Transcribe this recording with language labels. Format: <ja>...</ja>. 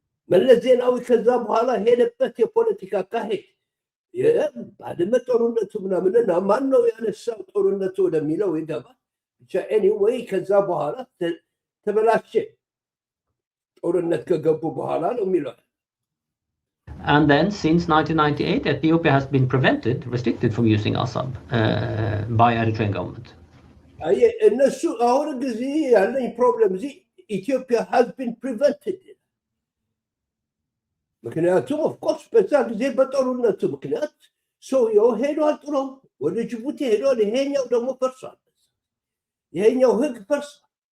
<am>መለስ ዜናዊ ከዛ በኋላ ሄደበት የፖለቲካ አካሄድ ባድመ ጦርነቱ ምናምንና ማን ነው ያነሳው ጦርነቱ ወደሚለው ይገባል ብቻ ኤኒዌይ ከዛ በኋላ ተበላሸ ጦርነት ከገቡ በኋላ ነው የሚለው</am> <en>And then, since 1998, Ethiopia has been restricted from using ASAB by Eritrean government.</en> <am>እነሱ አሁን ጊዜ ያለኝ ፕሮብለም እዚህ ኢትዮጵያ</am> <en>has been prevented</en> <am>ምክንያቱም ኦፍኮርስ በዛ ጊዜ በጦርነቱ ምክንያት ሰውየው ሄዷል ጥሎ ወደ ጅቡቲ ሄዷል ይሄኛው ደግሞ ፈርሷል ይሄኛው ህግ ፈርሷል</am>